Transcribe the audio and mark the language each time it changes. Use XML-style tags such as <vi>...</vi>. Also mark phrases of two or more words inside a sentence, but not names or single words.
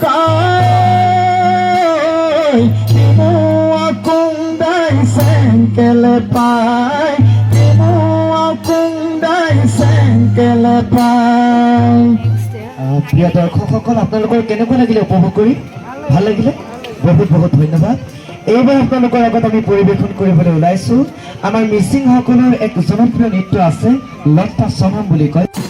<mrg>kai, timo akung dai sen kele pai, timo akung dai sen kele pai.</mrg> <as>প্ৰিয় দৰ্শকসকল, আপোনালোকৰ কেনেকুৱা লাগিলে উপভোগ কৰি? ভাল লাগিলে? বহুত বহুত ধন্যবাদ। এইবাৰ আপোনালোকৰ আগত আমি পৰিৱেশন কৰিবলৈ ওলাইছোঁ আমাৰ মিচিংসকলৰ এক জনপ্ৰিয় নৃত্য আছে, লতা চনম বুলি কয়।</as>